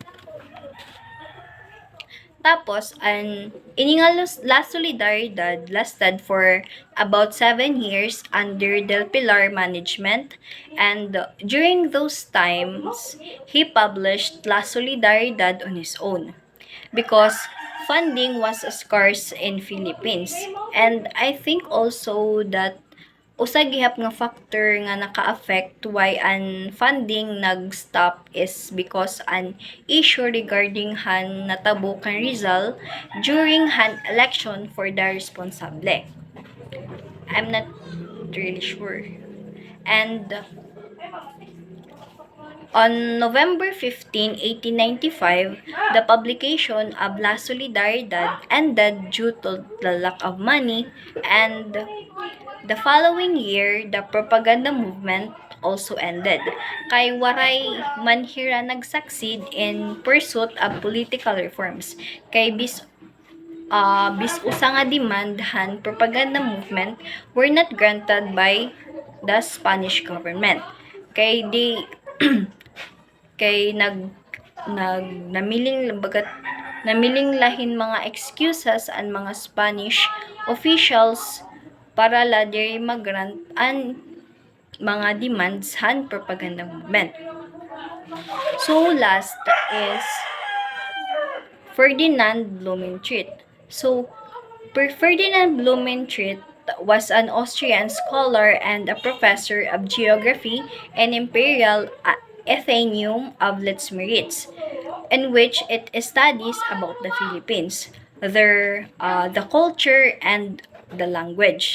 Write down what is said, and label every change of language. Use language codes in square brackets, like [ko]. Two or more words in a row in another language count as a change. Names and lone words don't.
[war] Tapos, ang [en] La Solidaridad lasted for about 7 years under Del Pilar management, and during those times, he published La Solidaridad on his own because funding was scarce in Philippines. And I think also that [war] usa gihap nga [en] factor [war] nga naka-affect [en] why an funding nag-stop is because an issue regarding [war] han natabo kan [en] Rizal during han election for the responsable. I'm not really sure. And on November 15, 1895, the publication of La Solidaridad ended due to the lack of money, and the following year, the propaganda movement also ended. [war] Kay waray manhira nag-succeed [en] in pursuit of political reforms. [war] Kay bis usa nga [en] demand han propaganda movement were not granted by the Spanish government. [war] Kay di kay namiling lahin mga excuses ang mga [en] Spanish officials [war] para la diri mag-grant an mga demands han [en] propaganda movement. So last is Ferdinand Blumentritt. So Ferdinand Blumentritt was an Austrian scholar and a professor of geography and Imperial Athenaeum of Blumentritt, in which it studies about the Philippines, the culture and the language.